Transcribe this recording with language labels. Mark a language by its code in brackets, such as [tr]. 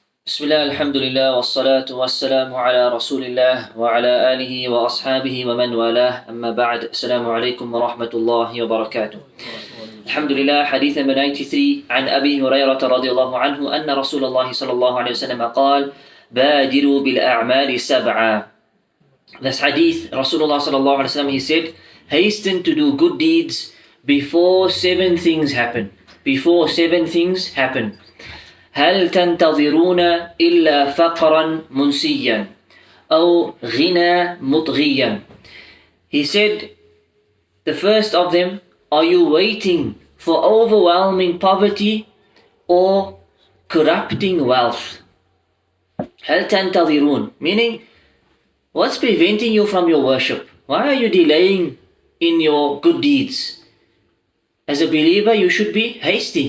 [ar] بسم الله الحمد لله والصلاة والسلام على رسول الله وعلى آله وأصحابه ومن والاه أما بعد السلام عليكم ورحمة الله وبركاته. الحمد لله. حديث [en] number [ar] 93 عن أبي هريرة رضي الله عنه أن رسول الله صلى الله عليه وسلم قال بادروا بالأعمال سبعة. [en] This hadith, Rasulullah صلى الله عليه وسلم, he said, hasten to do good deeds before seven things happen. Before seven things happen. [ar] هل تنتظرون إلا فقرا منسيا أو غنى مطغيا. [en] He said, the first of them, are you waiting for overwhelming poverty or corrupting wealth? [ar] هل تنتظرون, [en] meaning what's preventing you from your worship? Why are you delaying in your good deeds? As a believer, you should be hasty.